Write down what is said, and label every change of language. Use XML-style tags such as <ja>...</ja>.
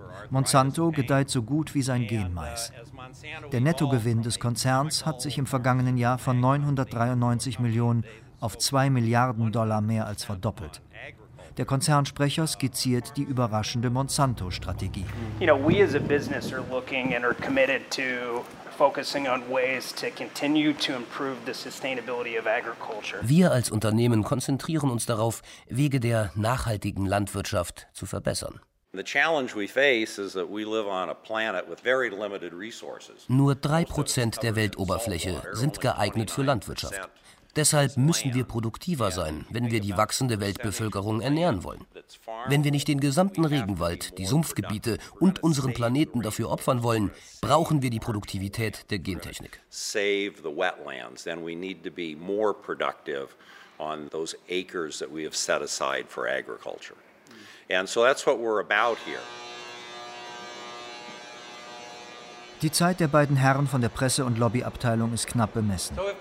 <de>Monsanto gedeiht so gut wie sein Genmais. Der Nettogewinn des Konzerns hat sich im vergangenen Jahr von 993 Millionen auf 2 Milliarden Dollar mehr als verdoppelt. Der Konzernsprecher skizziert die überraschende Monsanto-Strategie.</de> <en>You know, we as a business are looking and are committed to focusing on ways to continue to improve the sustainability of agriculture.</en> <de>Wir als Unternehmen konzentrieren uns darauf, Wege der nachhaltigen Landwirtschaft zu verbessern.</de> <en>The challenge we face is that we live on a planet with very limited resources.</en> <de>Nur 3% der Weltoberfläche sind geeignet für Landwirtschaft. Deshalb müssen wir produktiver sein, wenn wir die wachsende Weltbevölkerung ernähren wollen. Wenn wir nicht den gesamten Regenwald, die Sumpfgebiete und unseren Planeten dafür opfern wollen, brauchen wir die Produktivität der Gentechnik.</de> <en>Save the wetlands, then we need to be more productive on those acres that we have set aside for agriculture. And so that's what we're about here.</en> <de>Die Zeit der beiden Herren von der Presse- und Lobbyabteilung ist knapp bemessen.</de>